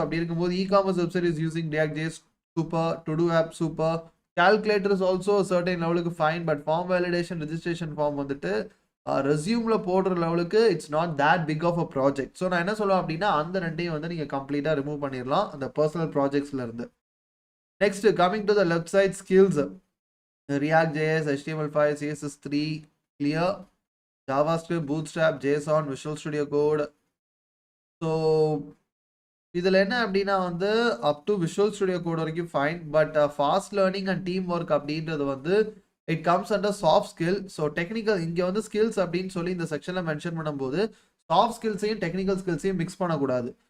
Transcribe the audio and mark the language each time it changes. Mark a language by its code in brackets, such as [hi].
[ta] அப்படி இருக்கும்போது e-commerce website is using react JS super, to two app super, [en] calculator is also certain [ta] லெவலுக்கு fine. But form validation registration form வந்துட்டு ரெஸ்யூம்ல போடுற லெவலுக்கு [en] It's not that big of a project. [ta] So நான் என்ன சொல்லுவேன் அப்படின்னா அந்த ரெண்டையும் வந்து நீங்கள் கம்ப்ளீட்டாக ரிமூவ் பண்ணிடலாம் அந்த பர்சனல் ப்ராஜெக்ட்ஸ்ல இருந்து. [en] Next coming to the left side skills, React JS, HTML5, CSS3 clear, JavaScript, Bootstrap, JSON, Visual Studio Code. [ta] So இதில் என்ன அப்படின்னா வந்து up to visual studio code வரைக்கும் fine. But fast learning and team work அப்படின்றது வந்து [en] It comes under soft skill. [ta] So technical இங்கே வந்து skills அப்படின்னு சொல்லி இந்த செக்ஷனில் மென்ஷன் பண்ணும்போது சாஃப்ட் ஸ்கில்ஸையும் டெக்னிக்கல் ஸ்கில்ஸையும் மிக்ஸ் பண்ணக்கூடாது.